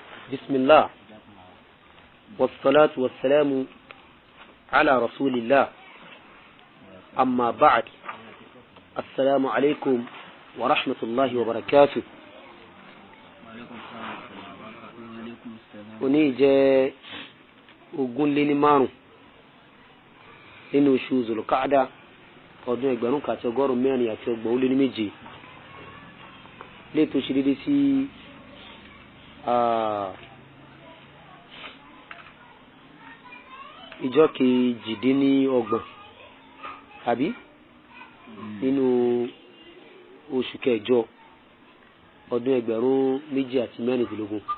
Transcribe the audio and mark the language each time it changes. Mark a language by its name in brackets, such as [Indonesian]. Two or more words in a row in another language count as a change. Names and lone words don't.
[Arabic] بسم الله والصلاة والسلام على رسول الله أما بعد السلام عليكم ورحمة الله وبركاته. [Yoruba] oni jẹ́ ogún lé ní márùn nínú oṣù Zulqa'da ọdún 1447 lè tó ṣe dédé sí ìjọ kejìdínlọ́gbọ̀n àbí nínú oṣù kẹjọ ọdún 2016.